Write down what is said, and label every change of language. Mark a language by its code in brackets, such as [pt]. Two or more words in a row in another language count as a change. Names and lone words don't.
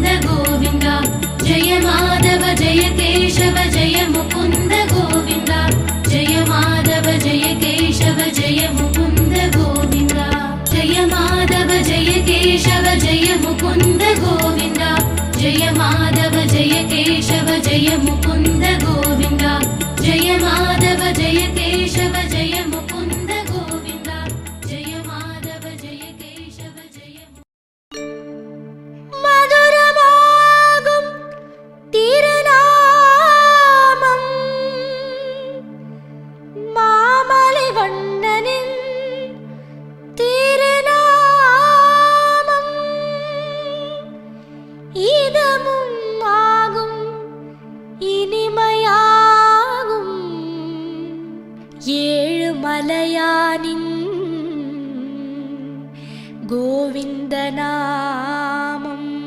[sa] गोविन्द जय माधव जय केशव जय मुकुन्द गोविन्द जय माधव जय केशव जय मुकुन्द गोविन्द जय माधव जय केशव जय मुकुन्द गोविन्द जय माधव जय केशव जय मुकुन्द गोविन्द जय माधव जय केशव जय मुकुन्द गोविन्द जय माधव जय केशव जय। [ml] മധുരമാകും തിരുനാമം മാമലവണ്ണനിൻ തിരുനാമം ഇതമും ആകും ഇനിമയാകും ഏഴുമലയാനിൻ गोविन्दनामम्।